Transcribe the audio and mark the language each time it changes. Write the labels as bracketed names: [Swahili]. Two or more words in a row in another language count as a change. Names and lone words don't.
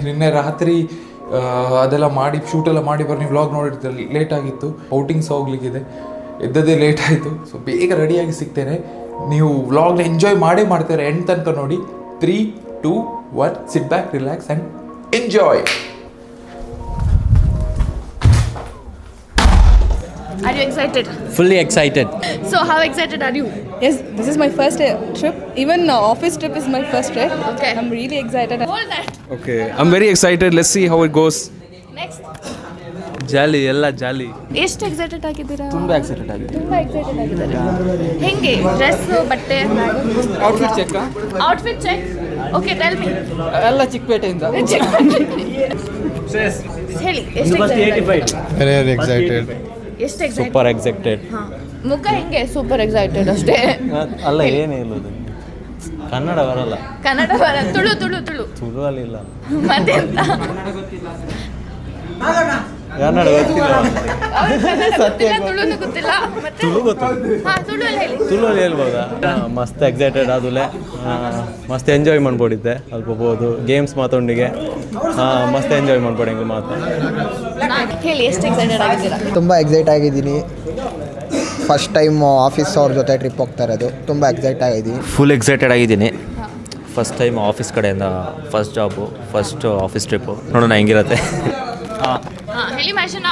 [Kannada] ನಿನ್ನೆ ರಾತ್ರಿ ಅದೆಲ್ಲ ಮಾಡಿ ಶೂಟೆಲ್ಲ ಮಾಡಿ ಬರೋ ನೀವು ವ್ಲಾಗ್ ನೋಡಿರ್ತೀರ, ಲೇಟ್ ಆಗಿತ್ತು. ಔಟಿಂಗ್ಸ್ ಹೋಗ್ಲಿಕ್ಕಿದೆ, ಎದ್ದದೇ ಲೇಟ್ ಆಯಿತು. ಸೊ ಬೇಗ ರೆಡಿಯಾಗಿ ಸಿಗ್ತೇನೆ. ನೀವು ವ್ಲಾಗ್ನ ಎಂಜಾಯ್ ಮಾಡೇ ಮಾಡ್ತಾರೆ ಎಂಡ್ ತನಕ ನೋಡಿ. [English] 3, 2, 1, sit back, relax and enjoy. Are you excited? Fully excited. So how excited are you? Yes, this is my first trip. Even office trip is my first trip. Okay. I'm really excited. Hold that. Okay, I'm very excited. Let's see how it goes. Next. [Kannada] ಜಾಲಿ, ಎಲ್ಲ ಜಾಲಿ. ಎಷ್ಟು ಎಕ್ಸೈಟೆಡ್ ಆಗಿದ್ದೀರಾ? ತುಂಬ ಎಕ್ಸೈಟೆಡ್ ಆಗಿದೆ. ತುಂಬ ಎಕ್ಸೈಟೆಡ್ ಆಗಿದ್ದಾರೆ. ಹೆಂಗೆ ಡ್ರೆಸ್, ಬಟ್ಟೆ, [English] outfit check. outfit check. okay, tell me. [Kannada] ಎಲ್ಲ ಚಿಕ್ಕಪೇಟೆಯಿಂದ. ಹೇಳಿ, ಎಷ್ಟು ಎಕ್ಸೈಟೆಡ್? [English] very excited. [Kannada] ಎಷ್ಟು ಎಕ್ಸೈಟೆಡ್? [English] super excited. [Kannada] ಮುಖ ಹೆಂಗೆ? [English] super excited [Kannada] ಅಷ್ಟೇ. ಅಲ್ಲ, ಏನೇ ಇಲ್ಲದು ಕನ್ನಡ ಬರಲ್ಲ. ಕನ್ನಡ ಬರಲ್ಲ. ತುಳು ತುಳು ತುಳು ತುಳು ಅಲ್ಲಿ ಇಲ್ಲ. ಮತ್ತೆ ಎಂತ? ಕನ್ನಡ ಗೊತ್ತಿಲ್ಲ. ಗೊತ್ತಿಲ್ಲ, ತುಳುನು ಗೊತ್ತಿಲ್ಲ. ಮತ್ತೆ ತುಳು ಗೊತ್ತು. ಹಾಂ, ತುಳುವಲ್ಲಿ ಹೇಳಿ. ತುಳುವಲ್ಲಿ ಹೇಳ್ಬೋದಾ? [Tulu] ಮಸ್ತ್ ಎಕ್ಸೈಟೆಡ್ ಆದಲೆ, ಮಸ್ತ್ ಎಂಜಾಯ್ ಮಾಡ್ಬೋಡಿದ್ದೆ. ಅಲ್ಪ ಹೋದು ಗೇಮ್ಸ್ ಮಾತೊಂಡಿಗೆ ಮಸ್ತ್ ಎಂಜಾಯ್ ಮಾಡ್ಬೋಡಿ. [Kannada] ಹೆಂಗೆ ಮಾತು ಹೇಳಿ, ಎಷ್ಟು ಎಕ್ಸೈಟೆಡ್ ಆಗಿದ್ದೀರಾ? ತುಂಬ ಎಕ್ಸೈಟ್ ಆಗಿದ್ದೀನಿ. [English] first time office [Kannada] ಅವ್ರ ಜೊತೆ ಟ್ರಿಪ್ ಹೋಗ್ತಾ ಇರೋದು. ತುಂಬ ಎಕ್ಸೈಟ್ ಆಗಿದ್ದೀನಿ. [English] full excited [Kannada] ಆಗಿದ್ದೀನಿ. [English] first time office [Kannada] ಕಡೆಯಿಂದ [English] first job, first office trip. [Kannada] ನೋಡೋಣ ಹೆಂಗಿರುತ್ತೆ. ಹೇಳಿ ಮಹೇಶಣ್ಣ.